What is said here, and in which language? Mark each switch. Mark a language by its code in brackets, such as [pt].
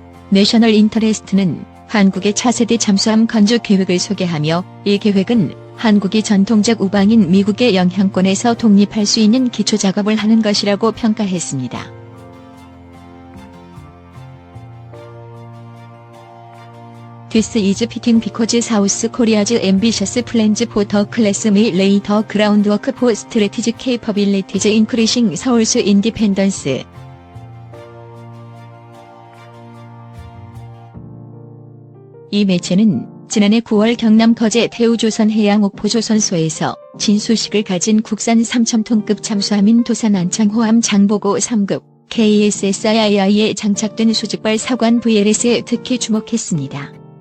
[ko] 내셔널 인터레스트는 한국의 차세대 잠수함 건조 계획을 소개하며 이 계획은 한국이 전통적 우방인 미국의 영향권에서 독립할 수 있는 기초 작업을 하는 것이라고 평가했습니다. [en] This is fitting because South Korea's ambitious plans for the class may lay the groundwork for strategic capabilities increasing Seoul's independence. [ko] 이 매체는 지난해 9월 경남 거제 대우조선해양 옥포조선소에서 진수식을 가진 국산 3,000톤급 잠수함인 도산 안창호함 장보고 3급 KSSII에 장착된 수직발 사관 VLS에 특히 주목했습니다.